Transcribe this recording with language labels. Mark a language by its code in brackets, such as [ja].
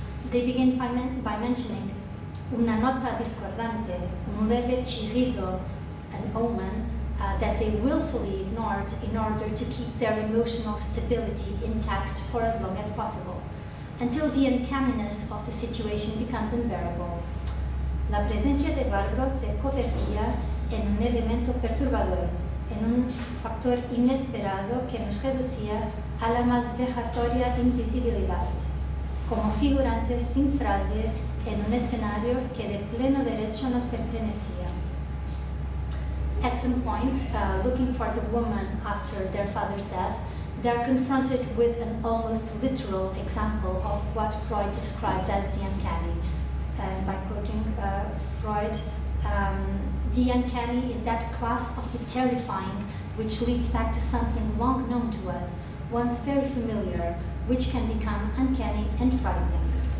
[en] They begin by mentioning [es] una nota discordante, un leve chirrido, [en] an omen that they willfully ignored in order to keep their emotional stability intact for as long as possible, until the uncanniness of the situation becomes unbearable. [es] La presencia de Barbro se convertía en un elemento perturbador, en un factor inesperado que nos reducía a la más vejatoria invisibilidad, como figurantes sin frase en un escenario que de pleno derecho nos pertenecía. [en] At some point, looking for the woman after their father's death, they are confronted with an almost literal example of what Freud described as the uncanny. And by quoting Freud, the uncanny is that class of the terrifying which leads back to something long known to us, once very familiar, which can become uncanny and frightening.